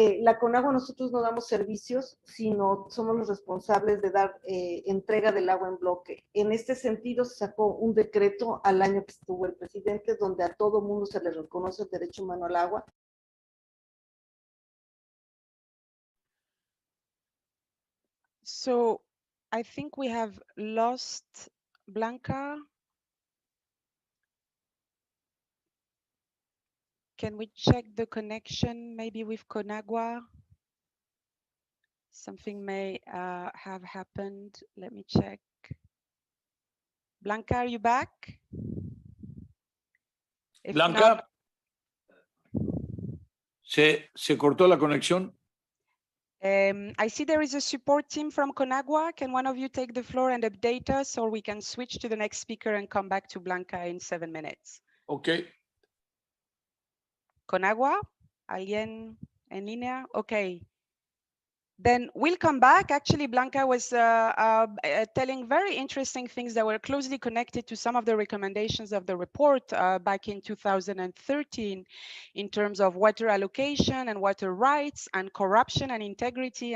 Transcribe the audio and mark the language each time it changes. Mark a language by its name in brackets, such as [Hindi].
[Spanish] La Conagua nosotros no damos servicios, sino somos los responsables de dar entrega del agua en bloque. En este sentido se sacó un decreto al año que estuvo el presidente donde a todo mundo se le reconoce el derecho humano al agua. [English] So I think we have lost Blanca. Can we check the connection maybe with Conagua? Something may have happened. Let me check. Blanca, are you back? If Blanca, not, [Spanish] se cortó la conexión. [English] I see there is a support team from Conagua. Can one of you take the floor and update us, or we can switch to the next speaker and come back to Blanca in 7 minutes? Okay. [Spanish] Conagua, ¿alguien en línea? [English] Okay. Then we'll come back. Actually, Blanca was telling very interesting things that were closely connected to some of the recommendations of the report back in 2013 in terms of water allocation and water rights and corruption and integrity.